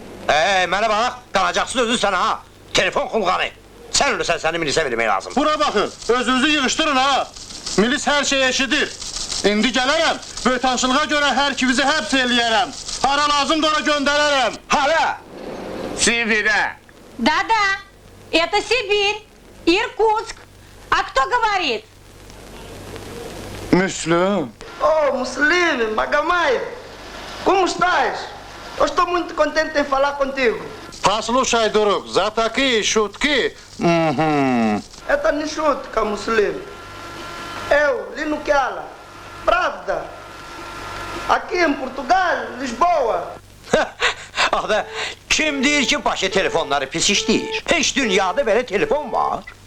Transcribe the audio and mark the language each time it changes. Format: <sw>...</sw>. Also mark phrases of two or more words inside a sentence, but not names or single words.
<az>Mənə bax, qanacaqsın özün sənə ha. Telefon xulqanı. Sən ölürsən, səni milisə vermək lazım. Bura baxın, özünüzü yığışdırın ha. Milis hər şey eşidir. İndi gələrəm, böytançılığa görə hər ikinizi həbs eləyərəm. Hara lazımdır ora göndərərəm. Hara? Sibirə.</az> <ru>Да-да, это Сибирь, Иркутск. А кто говорит? Müslüm.</ru> <pt>Oh, Muslim, Magamaev, como estás? Eu estou muito contente em falar contigo.</pt> <ru>Послушай, друг, за такие шутки... Это не шутка, Muslim.</ru> <pt>Eu, Lino Kiala, Pravda, aqui em Portugal, Lisboa.</pt> <az>Axı, kim deyir ki, başı telefonları pis işləyir? Heç dünyada belə telefon var.</az>